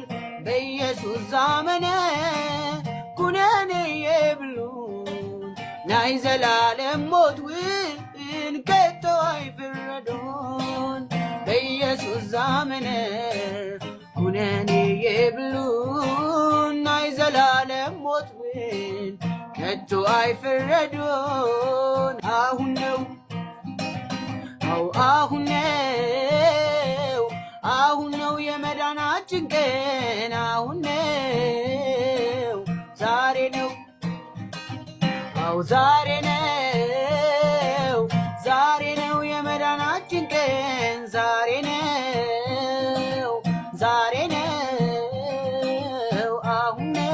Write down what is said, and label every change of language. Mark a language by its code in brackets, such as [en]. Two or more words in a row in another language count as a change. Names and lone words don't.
[ti] በኢየሱስ ዛመነ ኩነኔ የብሉን ናይ ዘላለም ሞት ውን ከቶ አይፍረዶን በኢየሱስ ዛመነ ኩነኔ የብሉን ናይ ዘላለም ሞት ውን ከቶ አይፍረዶን አሁን [am] ነው የመዳናችን ቀን አሁን ነው ዛሬ ነው የመዳናችን ቀን ዛሬ ነው አሁን